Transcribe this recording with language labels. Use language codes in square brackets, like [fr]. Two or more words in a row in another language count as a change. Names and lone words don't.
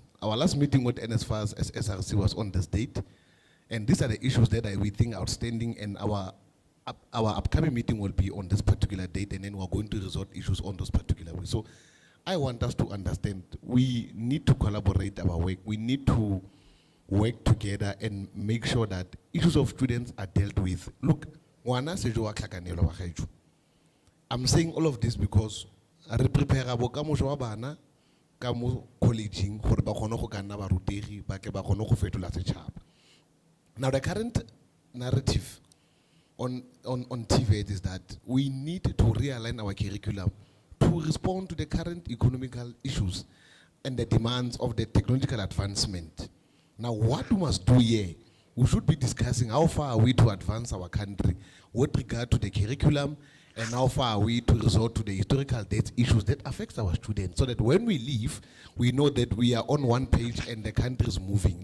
[en] Our last meeting with NSFAS as SRC was on this date, and these are the issues that we think are outstanding, and our upcoming meeting will be on this particular date, and then we're going to resolve issues on those particular ways. So I want us to understand, we need to collaborate our work. We need to work together and make sure that issues of students are dealt with. Look, I'm saying all of this because [nso] re prepare bokamoso wa bana ka mo collegeng gore ba kgone go ka nna barutegi ba ke ba kgone go fetola setšhaba. [en] Now the current narrative on TVET is that we need to realign our curriculum to respond to the current economical issues and the demands of the technological advancement. Now what we must do here, we should be discussing how far are we to advance our country with regard to the curriculum, and how far are we to resort to the historical dates issues that affects our students, so that when we leave, we know that we are on one page and the country is moving.